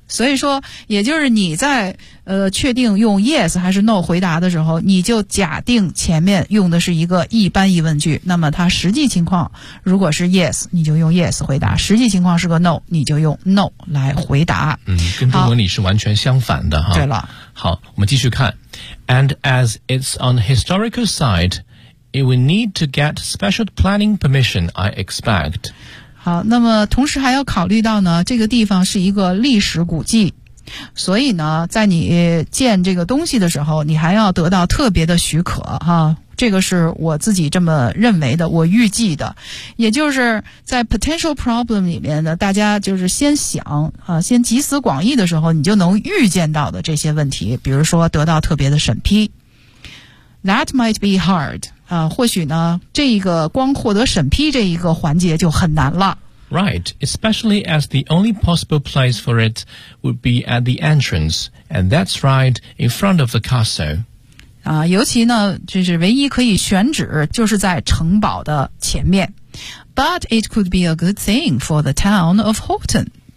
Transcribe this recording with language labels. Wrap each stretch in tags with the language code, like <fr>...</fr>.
<zh>所以说也就是你在确定用 yes 还是 no 回答的时候你就假定前面用的是一个一般疑问句那么它实际情况如果是 yes 你就用 yes 回答实际情况是个 no 你就用 no 来回答嗯，跟中文里是完全相反的哈。对了好我们继续看</zh> <en>and as it's on the historical sideIt will need to get special planning permission, I expect.</en> <zh>好，那么同时还要考虑到呢，这个地方是一个历史古迹，所以呢，在你建这个东西的时候，你还要得到特别的许可哈。这个是我自己这么认为的，我预计的。也就是在 potential problem 里面呢，大家就是先想啊，先集思广益的时候，你就能预见到的这些问题，比如说得到特别的审批。</zh> <en>That might be hard.</en> <zh>或许呢这一个光获得审批这一个环节就很难了。</zh> <en>Right, especially as the only possible place for it would be at the entrance, and that's right in front of the castle.</en> <zh>尤其呢就是唯一可以选址就是在城堡的前面。</zh> <en>But it could be a good thing for the town of Houghton.</en>